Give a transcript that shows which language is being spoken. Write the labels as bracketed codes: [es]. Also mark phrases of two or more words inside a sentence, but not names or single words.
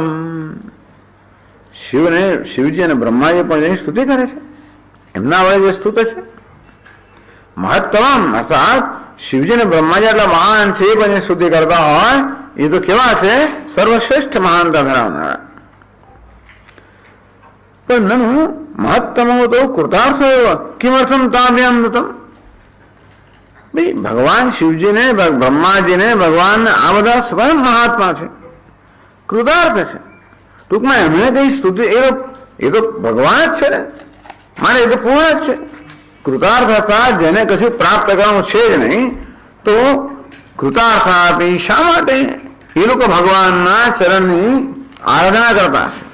[gu] શિવને, શિવજી અને બ્રહ્માજી પણ એની સ્તુતિ કરે છે. એમના વડે જે સ્તુત છે મહત્તમ, અર્થાત શિવજી અને બ્રહ્માજી એટલા મહાન છે પણ એ સ્તુતિ કરતા હોય એ તો કેવા છે? સર્વશ્રેષ્ઠ મહાનતા ધરાવનારા. [sa] पर ननु महत्तमो तो कृतार्थ किमर्थम ताभ्याम नृतम। [gu] ભાઈ ભગવાન શિવજી ને, બ્રહ્મા જી ને, ભગવાન આ બધા સ્વયં મહાત્મા છે, કૃતાર્થ છે. ટૂંકમાં એમણે કઈ સ્તુતિ, એ તો ભગવાન જ છે ને, મારે એ તો પૂર્ણ જ છે. કૃતાર્થ હતા જેને કશું પ્રાપ્ત કરવાનું છે જ નહીં, તો કૃતાર્થ આપી શા માટે એ લોકો ભગવાનના ચરણની આરાધના કરતા છે.